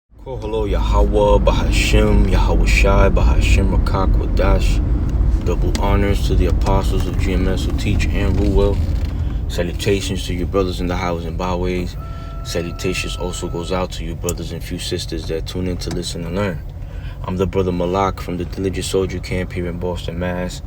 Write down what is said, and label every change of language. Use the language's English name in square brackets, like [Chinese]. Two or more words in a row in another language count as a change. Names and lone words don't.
[English] Oh, hello, Yahweh, Bahashim, Yahweh Shai, Bahashim, Rakak, Wadash. Double honors to the apostles of GMS who teach and rule well. Salutations to your brothers in the highways and byways. Salutations also goes out to you brothers and few sisters that tune in to listen and learn. I'm the brother Malak from the Diligent Soldier Camp here in Boston, Mass.